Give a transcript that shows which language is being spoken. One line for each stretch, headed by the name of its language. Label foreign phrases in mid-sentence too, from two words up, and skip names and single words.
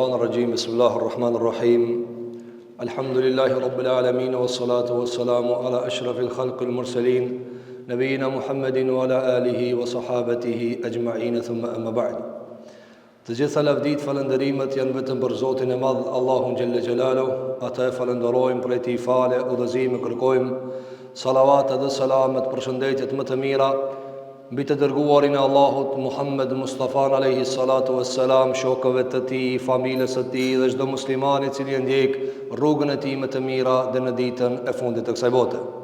Arabic: الرجيم بسم الله الرحمن الرحيم الحمد لله رب العالمين والصلاة والسلام على أشرف الخلق المرسلين نبينا محمد وعلى آله وصحابته أجمعين ثم أما بعد.
Albanian: Të gjitha lavdit falënderimet janë vetëm për Zotin e Madh Allahun
Arabic: جل جلاله.
Albanian: Ata e falenderojmë për ti fale, udhëzime kërkojmë, salavatet dhe salamet, përshëndetjet më të mira mbi të dërguarin e Allahut Muhammed Mustafa
Arabic: عليه الصلاة والسلام,
Albanian: shokëve të tij, familjes së tij dhe çdo muslimani i cili e ndjek rrugën e tij më të mira dhe në ditën e fundit të kësaj bote.